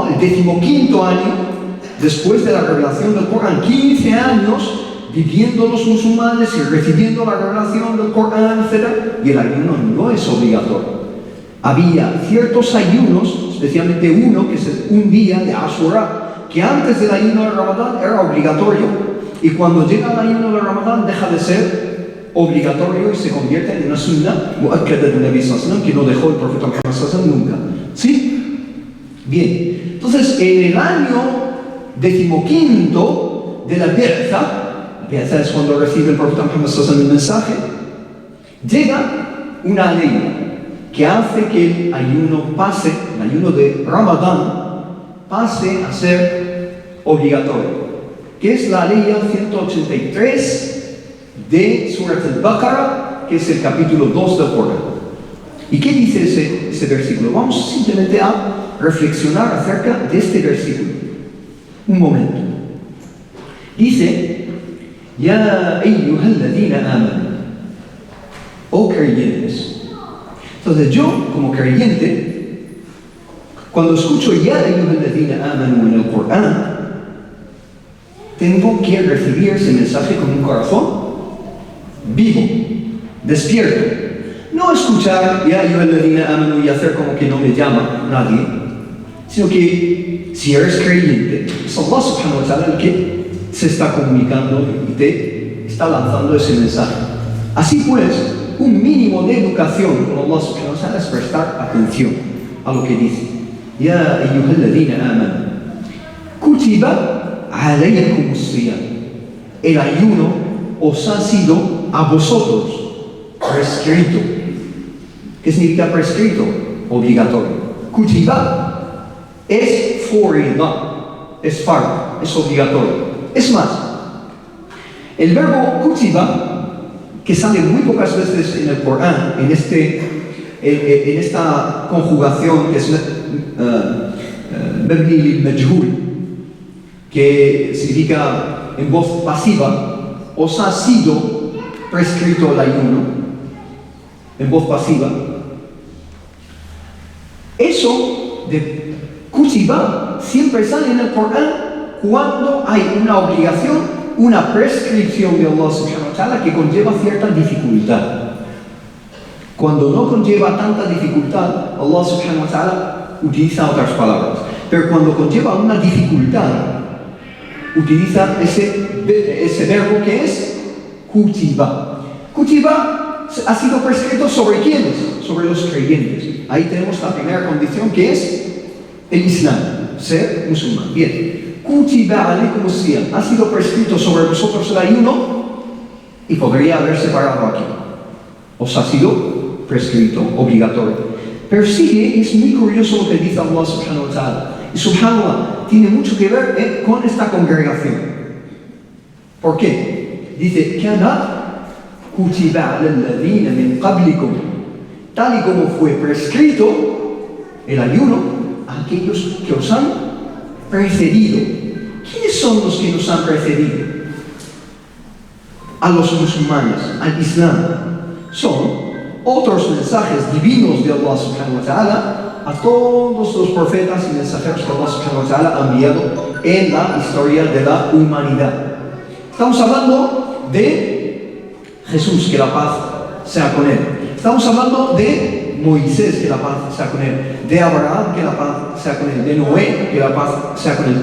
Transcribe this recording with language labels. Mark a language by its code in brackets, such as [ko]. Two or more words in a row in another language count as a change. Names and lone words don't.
[es] El 15º año, después de la revelación del Corán, 15 años viviendo los musulmanes y recibiendo la revelación del Corán, etc. Y el ayuno no es obligatorio. Había ciertos ayunos, especialmente uno, que es un día de Ashura, que antes del ayuno de Ramadán era obligatorio, y cuando llega el ayuno de Ramadán deja de ser obligatorio y se convierte en una [ar] سنة مؤكدة [es] de [ar] نبي صلى الله عليه وسلم, [es] que no dejó el profeta Muhammad [ar] صلى الله عليه وسلم [es] nunca. ¿Sí? Bien. Entonces, en el año 15º de la Bi'tha es cuando recibe el profeta Muhammad [ar] صلى الله عليه وسلم [es] el mensaje, llega una ley que hace que el ayuno pase, el ayuno de Ramadán, pase a ser obligatorio, que es la ley 183 de Surat al-Baqarah, que es el capítulo 2 del Corán. ¿Y qué dice ese versículo? Vamos simplemente a reflexionar acerca de este versículo. Un momento. Dice, [ar] يا أيها الذين آمنوا, [es] oh creyentes. Entonces yo, como creyente, cuando escucho [ar] يا أيها الذين آمنوا [es] en el Corán, tengo que recibir ese mensaje con un corazón vivo, despierto. No escuchar [ar] يا أيها الذين آمنوا [es] y hacer como que no me llama nadie, sino que si eres creyente, es [ar] الله سبحانه وتعالى [es] el que se está comunicando y te está lanzando ese mensaje. Así pues, un mínimo de educación con [ar] الله سبحانه وتعالى [es] es prestar atención a lo que dice. [ar] يا أيها الذين آمنوا كتب عليكم الصيام. [es] El ayuno os ha sido a vosotros prescrito. ¿Qué significa prescrito? Obligatorio. Kutiba es forida, es fard, es obligatorio. Es más, el verbo kutiba, que sale muy pocas veces en el Corán, en esta conjugación que es [ar] مبني للمجهول, [es] que significa en voz pasiva, os ha sido prescrito el ayuno, en voz pasiva. Eso de kutiba siempre sale en el Corán cuando hay una obligación, una prescripción de [ar] الله سبحانه وتعالى [es] que conlleva cierta dificultad. Cuando no conlleva tanta dificultad, [ar] الله سبحانه وتعالى [es] utiliza otras palabras. Pero cuando conlleva una dificultad, utiliza ese verbo que es kutiba. Kutiba ha sido prescrito sobre quiénes? Sobre los creyentes. Ahí tenemos la primera condición, que es el Islam, ser musulmán. Bien. [ar] كتب عليكم الصيام, [es] ha sido prescrito sobre vosotros el ayuno, y podría haber separado aquí. Os ha sido prescrito, obligatorio. Pero sigue, es muy curioso lo que dice [ar] الله سبحانه وتعالى. [es] Y subhanallah, tiene mucho que ver con esta congregación. ¿Por qué? Dice, [ar] "كما كتب على الذين من قبلكم", [es] tal y como fue prescrito el ayuno a aquellos que os han precedido. ¿Quiénes son los que nos han precedido? A los musulmanes, al Islam. Son otros mensajes divinos de [ar] الله سبحانه وتعالى [es] a todos los profetas y mensajeros que [ar] الله سبحانه وتعالى [es] ha enviado en la historia de la humanidad. Estamos hablando de Jesús, que la paz sea con él. Estamos hablando de Moisés, que la paz sea con él. De Abraham, que la paz sea con él. De Noé, que la paz sea con él.